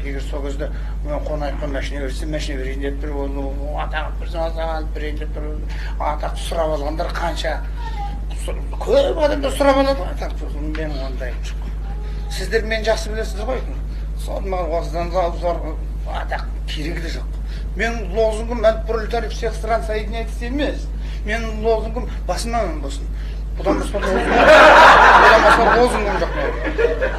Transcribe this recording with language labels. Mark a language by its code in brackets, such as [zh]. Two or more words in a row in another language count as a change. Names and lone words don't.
[kk] Егер сол кезде мен Қонаевқа машина берсе, машина берейін деп бір атақ берейін деп бір атақты сұрап алғандар қанша көп адамдар сұрап алады атақты. Менің ондайым жоқ. Сіздер мен жақсы білесіздер ғой. Соны маған осыдан зор атақ керегі де жоқ. Менің лозунгым [ru] пролетарий всех стран соединяйтесь [kk] емес. Менің лозунгым басыма болсын. Бұдан басқа лозунгым жоқ.